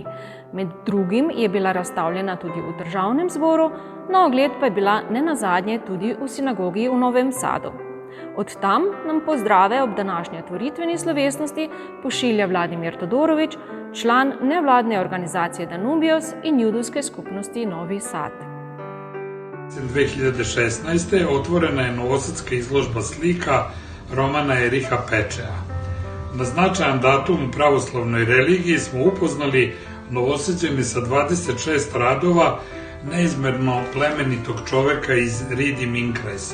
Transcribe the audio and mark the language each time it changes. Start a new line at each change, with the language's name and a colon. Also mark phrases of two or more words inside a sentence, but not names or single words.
Slovenian: Med drugim je bila razstavljena tudi v Državnem zboru, na ogled pa je bila nenazadnje tudi v sinagogi v Novem Sadu. Od tam nam pozdrave ob današnji otvoritveni slovesnosti pošilja Vladimir Todorović, član nevladne organizacije Danubios in judovske skupnosti Novi Sad.
Serbian: 2016. otvorena je novosadska izložba slika Romana Ericha Pečeja. Na značajan datum u pravoslavnoj religiji smo upoznali Novosađane sa 26 radova neizmerno plemenitog čoveka iz Ridi-Minkresa.